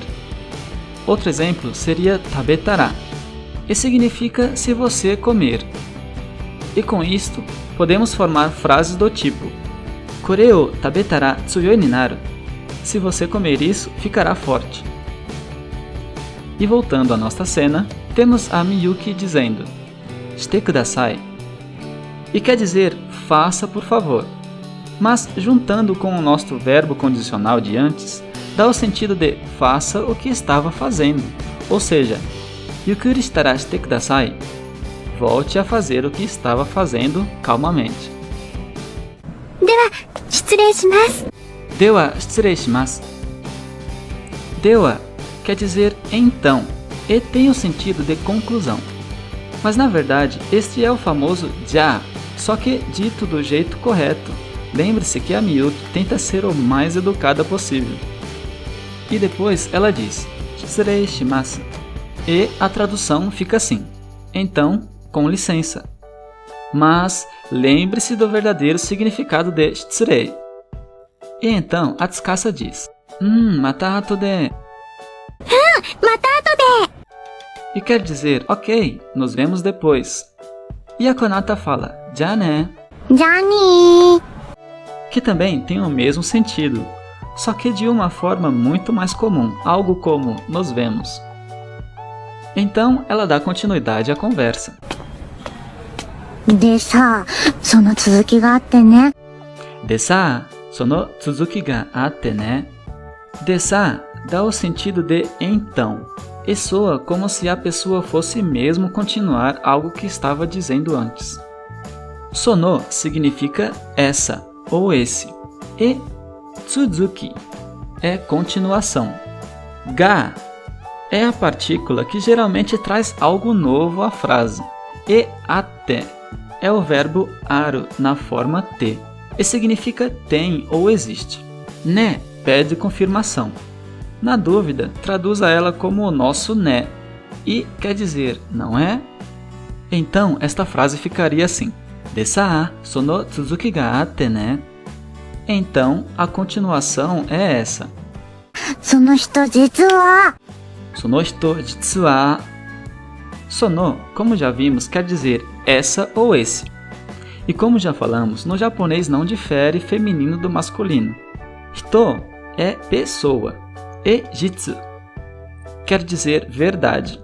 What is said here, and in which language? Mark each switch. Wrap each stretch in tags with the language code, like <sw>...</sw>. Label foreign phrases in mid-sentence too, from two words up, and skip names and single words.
<pt>Outro exemplo seria tabetara, e significa se você comer. E com isto, podemos formar frases do tipo:</pt> <ja>これを食べたら強くなる.</ja> <pt>Se você comer isso, ficará forte. E voltando à nossa cena, temos a Miyuki dizendo:</pt> <ja>して下さい.</ja> <pt>E quer dizer faça por favor. Mas juntando com o nosso verbo condicional de antes, dá o sentido de faça o que estava fazendo, ou seja,</pt> <ja>ゆっくりしたらして下さい.</ja> <pt>Volte a fazer o que estava fazendo calmamente.</pt> <ja>では、失礼します。では失礼します.</ja> <pt>Dewa quer dizer então e tem o sentido de conclusão. Mas na verdade, este é o famoso já, só que dito do jeito correto. Lembre-se que a Miyuki tenta ser o mais educada possível. E depois ela diz</pt> <ja>失礼します.</ja> <pt>E a tradução fica assim: então, com licença. Mas lembre-se do verdadeiro significado de shitsurei. E então a Tsukasa diz</pt> <ja>また後で. また後で。</ja> <pt>E quer dizer, ok, nos vemos depois. E a Konata fala, já né,</pt> <ja>じゃあねー。</ja> <pt>que também tem o mesmo sentido, só que de uma forma muito mais comum, algo como nos vemos. Então ela dá continuidade à conversa.</pt> <ja>でさ、その続きがあってね。でさ、その続きがあってね. でさ</ja> <pt>dá o sentido de então, e soa como se a pessoa fosse mesmo continuar algo que estava dizendo antes. Sono significa essa ou esse, e tsuzuki é continuação. Ga é a partícula que geralmente traz algo novo à frase, e atte é o verbo aru na forma te, e significa tem ou existe. Ne pede confirmação. Na dúvida, traduza ela como o nosso né, e quer dizer, não é? Então, esta frase ficaria assim:</pt> <ja>でさその続きがあってね.</ja> <pt>Então, a continuação é essa:</pt> <ja>その人実は。その人実は.</ja> <pt>Sono, como já vimos, quer dizer essa ou esse. E como já falamos, no japonês não difere feminino do masculino. Hito é pessoa. E jitsu quer dizer verdade.</pt>